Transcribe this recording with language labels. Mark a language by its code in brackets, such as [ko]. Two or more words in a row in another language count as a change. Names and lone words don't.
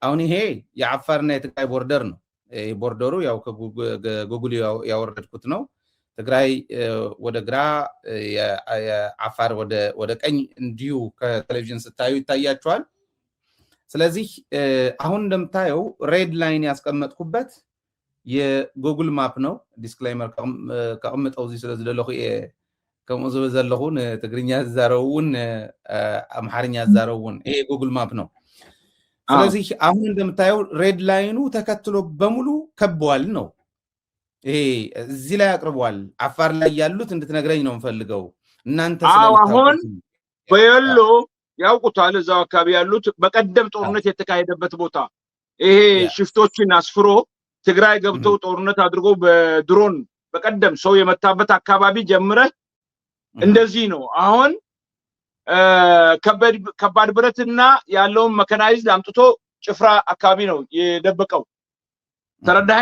[am] አሁን ይሄ የአፋርና የትግራይ ቦርደር ነው። ቦርደሩ ያው ከጉግል ያወረድኩት ነው። ትግራይ ወደ ግራ የአፋር ወደ ቀኝ እንዲሁ ከቴሌቪዥን ስታዩ ይታያቸዋል። ስለዚህ አሁን እንደምታየው [en] red line [am] ያስቀመጥኩበት የጉግል ማፕ ነው። ዲስክሌመር ከቀምጠው [ti] እዚ ስለ ዝደለኹ ከምኡ ዝብል ዘለኹን ትግርኛ ዝዛረቡን አምሓርኛ ዝዛረቡን [am] ይሄ ጉግል ማፕ ነው። ስለዚህ አሁን እንደምታየው ሬድ ላይኑ ተከትሎ በሙሉ ከበዋል ነው። ይሄ እዚህ ላይ አቅርቧል። አፋር ላይ ያሉት እንድትነግረኝ ነው የምፈልገው እናንተ አሁን በየሎ ያውቁታል። እዛው አካባቢ ያሉት በቀደም ጦርነት የተካሄደበት ቦታ ይሄ ሽፍቶችን አስፍሮ ትግራይ ገብተው ጦርነት አድርጎ በድሮን በቀደም ሰው የመታበት አካባቢ ጀምረ እንደዚህ ነው። አሁን ከባድ ብረትና ያለውን መካናይዝድ አምጥቶ ጭፍራ አካባቢ ነው የደበቀው። ተረዳኸኝ?